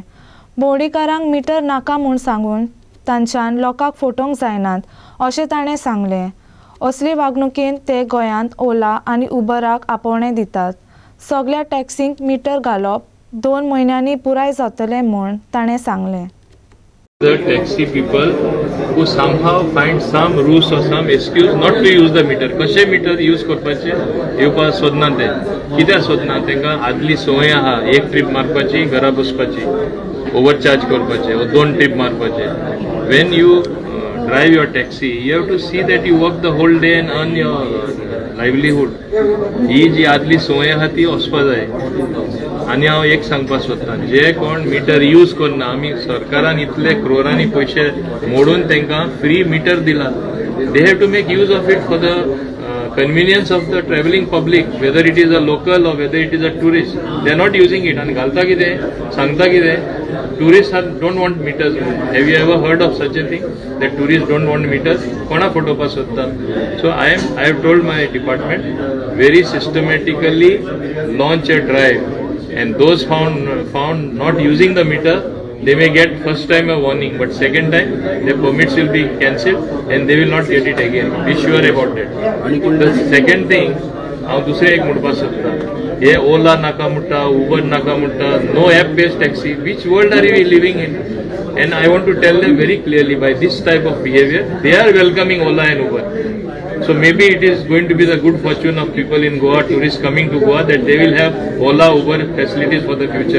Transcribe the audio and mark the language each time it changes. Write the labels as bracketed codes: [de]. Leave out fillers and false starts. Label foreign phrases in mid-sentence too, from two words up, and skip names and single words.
[kok] भोंवणीकारांक मिटर नाका म्हूण सांगून तांच्यान लोकांक फटोवंक जायनात अशें ताणें सांगलें। असले वागणुकेन ते गोंयांत ओला आनी उबराक आपोवणें दितात। सगळ्या टॅक्सींक मिटर घालप 2 म्हयन्यांनी पुराय जातलें म्हूण ताणें सांगलें। [en] The taxi people who somehow find some rules or some excuse not to use the meter. [kok] कशे मीटर यूज करपाचे येवपा सोदना ते, कित्याक सोदना? तांकां आदली संवय आहा, 1 ट्रीप मारपाची, घरा बसपाची, ओवरचार्ज करपाचे, 2 ट्रीप मारपाचे। [en] When you drive your taxi, you have to see that you work the whole day and earn your लायव्हलीहूड [kok] ही जी आदली संवय आहा ती वचपा जाय. आनी हांव एक सांगपाक सोदतां, जे कोण मिटर यूज करना, आमी सरकारान इतले क्रोरांनी पयशे मोडून तांकां फ्री मिटर दिला. [en] They have to make use of it for the convenience of the travelling public, whether it is a local or whether it is a tourist. They are not using it. And [kok] घालता कितें, सांगता कितें, [en] tourists don't want meters. Have you ever heard of such a thing that tourists don't want meters? [kok] कोणा फटोवपाक सोदता? [en] So I have told my department very systematically launch a drive, and those found not using the meter, they may get first time a warning, but second time their permits will be cancelled and they will not get it again. Be sure about that. The second thing, [kok] हांव दुसरें एक म्हणपाक सोदतां, हे ओला नाका म्हणटा, उबर नाका म्हणटा, [en] no app based taxi. Which world are we living in? And I want to tell them very clearly, by this type of behavior, they are welcoming Ola and Uber. So maybe it is going to be the good fortune of people in Goa, tourists coming to Goa, that they will have Ola, Uber facilities for the future.